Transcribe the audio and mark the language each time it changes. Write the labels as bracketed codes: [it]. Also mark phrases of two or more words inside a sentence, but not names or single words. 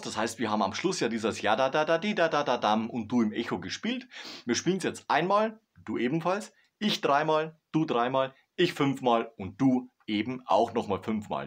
[de] Das heißt, wir haben am Schluss ja dieses Ja da da da di da da da dam und Du im Echo gespielt. Wir spielen es jetzt einmal, du ebenfalls, Ich 3-mal, du 3-mal, ich 5-mal und du eben auch nochmal 5-mal.